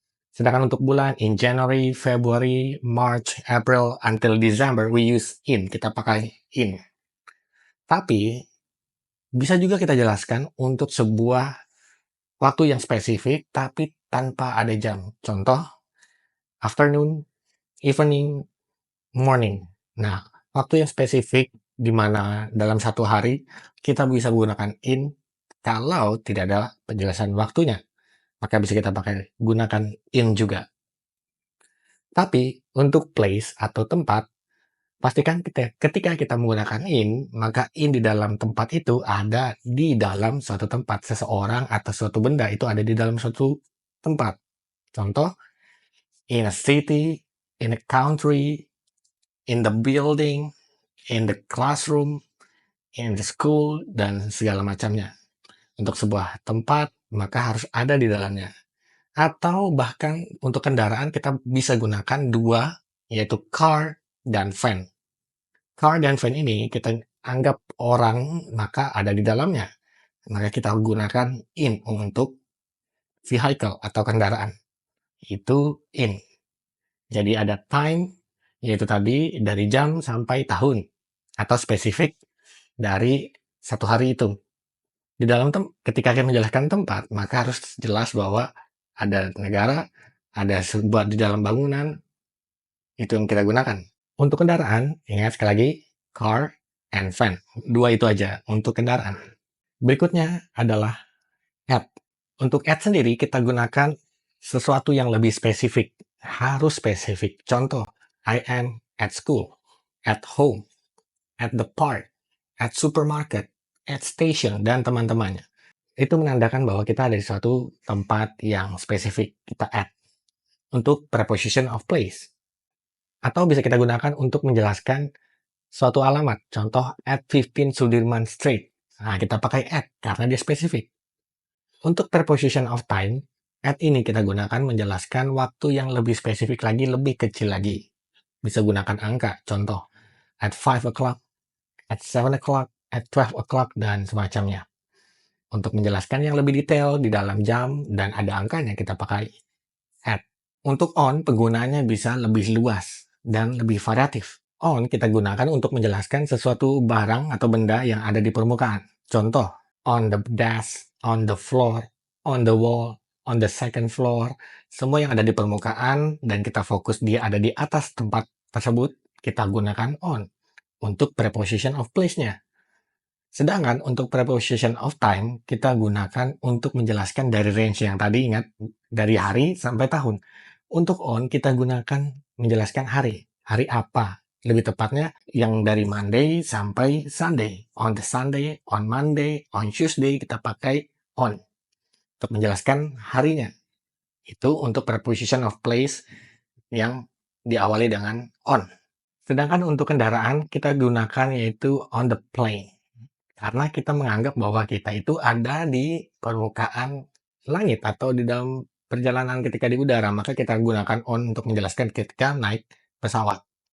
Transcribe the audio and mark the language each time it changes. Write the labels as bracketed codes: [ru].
[id] Sedangkan untuk bulan, [en] in January, February, March, April, until December, we use in. [id] Kita pakai in. Tapi, bisa juga kita jelaskan untuk sebuah waktu yang spesifik, tapi tanpa ada jam. Contoh, afternoon, evening, morning. Nah, waktu yang spesifik di mana dalam satu hari kita bisa gunakan in kalau tidak ada penjelasan waktunya. Maka bisa kita pakai gunakan in juga. Tapi untuk place atau tempat, pastikan ketika kita menggunakan in, maka in di dalam tempat itu ada di dalam suatu tempat. Seseorang atau suatu benda itu ada di dalam suatu tempat. Contoh, [en] in a city, in a country, in the building, in the classroom, in the school, [id] dan segala macamnya. Untuk sebuah tempat, maka harus ada di dalamnya. Atau bahkan untuk kendaraan kita bisa gunakan dua, yaitu car dan van. Car dan van ini kita anggap orang, maka ada di dalamnya. Maka kita gunakan in untuk vehicle atau kendaraan. Itu in. Jadi ada time, yaitu tadi dari jam sampai tahun. Atau spesifik dari satu hari itu. Di dalam ketika kita menjelaskan tempat, maka harus jelas bahwa ada negara, ada sebuah di dalam bangunan, itu yang kita gunakan. Untuk kendaraan, ingat sekali lagi, [en] car and van. [id] Dua itu aja untuk kendaraan. Berikutnya adalah at. Untuk at sendiri, kita gunakan sesuatu yang lebih spesifik. Harus spesifik. Contoh, [en] I am at school, at home, at the park, at supermarket, at station, [id] dan teman-temannya. Itu menandakan bahwa kita ada di suatu tempat yang spesifik, kita at. Untuk preposition of place. Atau bisa kita gunakan untuk menjelaskan suatu alamat. Contoh, [en] at 15 Sudirman Street. [id] Nah, kita pakai at karena dia spesifik. Untuk preposition of time, at ini kita gunakan menjelaskan waktu yang lebih spesifik lagi, lebih kecil lagi. Bisa gunakan angka. Contoh, [en] at 5 o'clock, at 7 o'clock, at 12 o'clock, [id] dan semacamnya. Untuk menjelaskan yang lebih detail di dalam jam dan ada angkanya kita pakai at. Untuk on, penggunaannya bisa lebih luas dan lebih variatif. On kita gunakan untuk menjelaskan sesuatu barang atau benda yang ada di permukaan. Contoh, [en] on the desk, on the floor, on the wall, on the second floor. [id] Semua yang ada di permukaan dan kita fokus dia ada di atas tempat tersebut, kita gunakan on. Untuk preposition of place-nya. Sedangkan untuk preposition of time, kita gunakan untuk menjelaskan dari range yang tadi, ingat, dari hari sampai tahun. Untuk on, kita gunakan menjelaskan hari. Hari apa? Lebih tepatnya, yang dari Monday sampai Sunday. [en] On the Sunday, on Monday, on Tuesday, [id] kita pakai on. Untuk menjelaskan harinya. Itu untuk preposition of place yang diawali dengan on. Sedangkan untuk kendaraan, kita gunakan yaitu [en] on the plane. [id] Karena kita menganggap bahwa kita itu ada di permukaan langit atau di dalam perjalanan ketika di udara, maka kita gunakan on untuk menjelaskan ketika naik pesawat.